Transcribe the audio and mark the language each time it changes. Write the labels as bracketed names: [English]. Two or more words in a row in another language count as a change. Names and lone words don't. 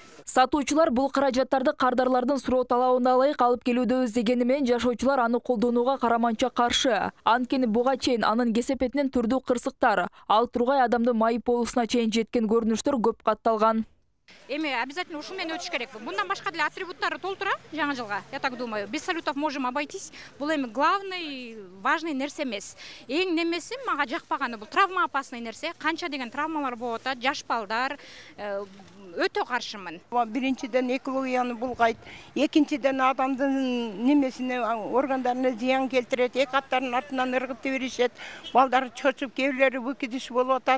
[Kyrgyz] Сатуучулар бул каражаттарды кардарлардын суроо талабына ылайык алып келүүдөбүз дегени менен жашоочулар аны колдонууга караманча каршы. Анткени буга чейин анын кесепетинен түрдүү кырсыктар, ал тургай адамдын майып болуусуна чейин жеткен көрүнүштөр көп катталган. Эми обязательно ушул менен өтүш керек. Мындан башка деле атрибуттары толтура жаңы жылга. [Russian] Я так думаю, без салютов можем обойтись. [Kyrgyz] Бул эми [Russian] главный, важный [Kyrgyz] нерсе эмес. Эң немеси мага жакпаганы бул [Russian] травма опасный [Kyrgyz] нерсе. Канча деген травмалар болуп атат, жаш балдар, өтө каршымын. Биринчиден экологияны булгайт, экинчиден адамдын немесине, органдарына зыян келтирет, эки аттарын артынан ыргытып беришет, балдар чочуп, кээ выкидыш болуп атат.